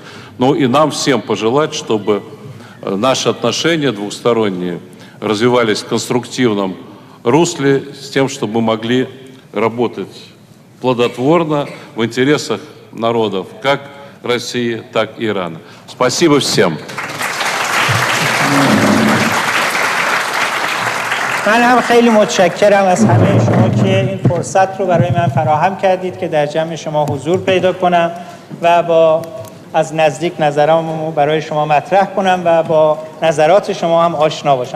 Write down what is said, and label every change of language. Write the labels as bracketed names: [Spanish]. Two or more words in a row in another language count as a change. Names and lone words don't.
[Russian] Ну и нам всем пожелать, чтобы наши отношения двухсторонние развивались в конструктивном русле, с тем, чтобы мы могли работать плодотворно в интересах народов как России, так и Ирана. Спасибо всем. [Persian] من هم خیلی متشکرم از همه شما که این فرصت رو برای من فراهم کردید که در جمع شما حضور پیدا کنم و با از نزدیک نظرامو برای شما مطرح کنم و با نظرات شما هم آشنا باشم.